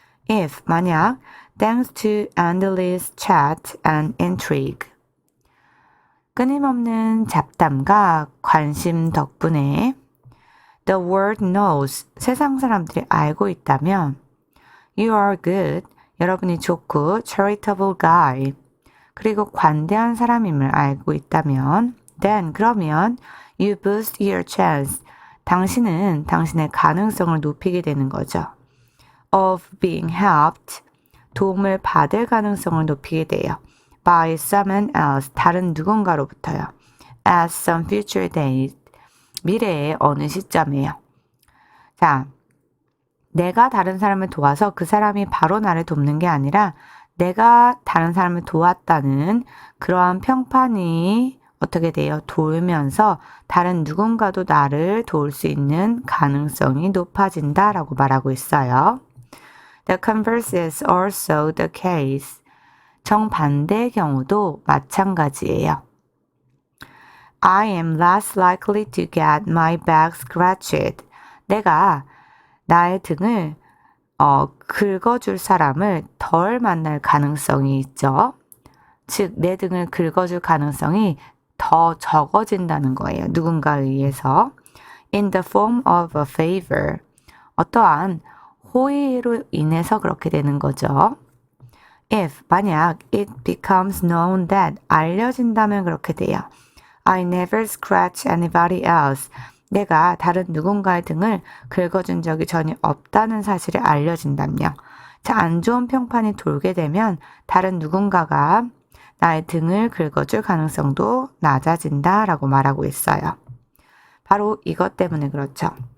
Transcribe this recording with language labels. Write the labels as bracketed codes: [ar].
[en] If, [ko] 만약, [en] thanks to endless chat and intrigue, [ko] 끊임없는 잡담과 관심 덕분에 [en] the world knows, [ko] 세상 사람들이 알고 있다면 [en] you are good, [ko] 여러분이 좋고 [en] charitable guy, [ko] 그리고 관대한 사람임을 알고 있다면 [en] then, [ko] 그러면 [en] you boost your chance, [ko] 당신은 당신의 가능성을 높이게 되는 거죠. [en] of being helped, [ko] 도움을 받을 가능성을 높이게 돼요. [en] by someone else, [ko] 다른 누군가로부터요. [en] at some future date, [ko] 미래의 어느 시점에요. 자, 내가 다른 사람을 도와서 그 사람이 바로 나를 돕는 게 아니라 내가 다른 사람을 도왔다는 그러한 평판이 어떻게 돼요? 돌면서 다른 누군가도 나를 도울 수 있는 가능성이 높아진다라고 말하고 있어요. [en] The converse is also the case. [ko] 정반대의 경우도 마찬가지예요. [en] I am less likely to get my back scratched. [ko] 내가 나의 등을 긁어줄 사람을 덜 만날 가능성이 있죠. 즉, 내 등을 긁어줄 가능성이 더 적어진다는 거예요. 누군가에 의해서. [en] In the form of a favor. [ko] 어떠한 호의로 인해서 그렇게 되는 거죠. [en] If, [ko] 만약 [en] it becomes known that, [ko] 알려진다면 그렇게 돼요. [en] I never scratch anybody else. [ko] 내가 다른 누군가의 등을 긁어준 적이 전혀 없다는 사실이 알려진다며. 자, 안 좋은 평판이 돌게 되면 다른 누군가가 나의 등을 긁어줄 가능성도 낮아진다라고 말하고 있어요. 바로 이것 때문에 그렇죠.